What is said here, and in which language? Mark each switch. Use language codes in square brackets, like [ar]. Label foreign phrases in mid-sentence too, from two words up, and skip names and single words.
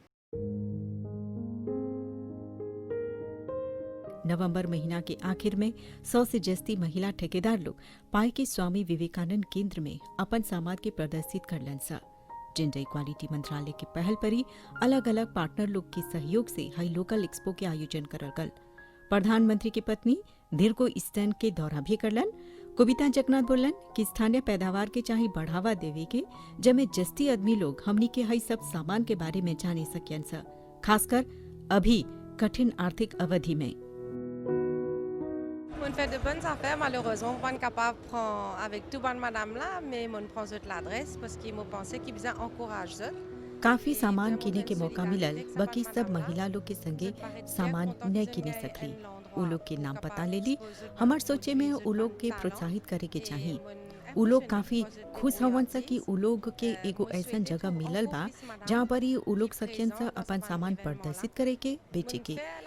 [bho] नवंबर महीना के आखिर में 100 से जस्ती महिला ठेकेदार लोग पाई के स्वामी विवेकानंद केंद्र में अपन सामान के प्रदर्शित करलन सा। [en] gender equality [bho] मंत्रालय की पहल पर ही अलग अलग पार्टनर लोग के सहयोग से हाई [en] local expo [bho] के आयोजन करल गल। प्रधानमंत्री की पत्नी दीर्घो स्टैंड के दौरा भी करलन। कविता जगन्नाथ बोलन कि स्थानीय पैदावार के चाहे बढ़ावा देवे के, जमे जस्ती आदमी लोग हमनी के हाई सब सामान के बारे में जाने सकियन सा, खासकर अभी कठिन आर्थिक अवधि में। [fr] On fait de bonnes affaires, malheureusement, on n'est pas capable avec tout bonne madame là, mais on prend l'adresse parce qu'ils m'ont pensé qu'ils bien encouragent ça. [bho] काफी सामान किने के मौका मिलल, बाकी सब महिला लोग के संगे सामान न किने सकली। उ लोग के नाम पता ले ली। हमार सोचे में उ लोग के प्रोत्साहित करे के चाहिए। उ लोग काफी खुश हवन सा कि उ लोग के एगो ऐसन जगह मिलल बा जहाँ पर ही उ लोग सकियन सा अपन सामान प्रदर्शित करे के, बेचे के।